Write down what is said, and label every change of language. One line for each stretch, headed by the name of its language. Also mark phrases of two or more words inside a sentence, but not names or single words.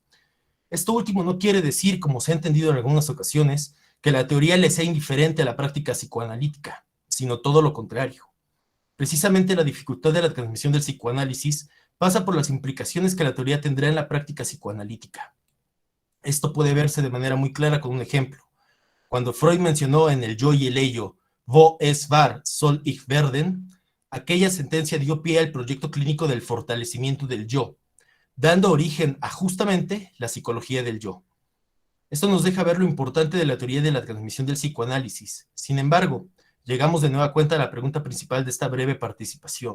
Spanish: Esto último no quiere decir, como se ha entendido en algunas ocasiones, que la teoría le sea indiferente a la práctica psicoanalítica, sino todo lo contrario. Precisamente la dificultad de la transmisión del psicoanálisis pasa por las implicaciones que la teoría tendrá en la práctica psicoanalítica. Esto puede verse de manera muy clara con un ejemplo. Cuando Freud mencionó en El yo y el ello,
German: Wo es wahr, soll ich werden,
Spanish: aquella sentencia dio pie al proyecto clínico del fortalecimiento del yo, dando origen a justamente la psicología del yo. Esto nos deja ver lo importante de la teoría de la transmisión del psicoanálisis. Sin embargo, llegamos de nueva cuenta a la pregunta principal de esta breve participación.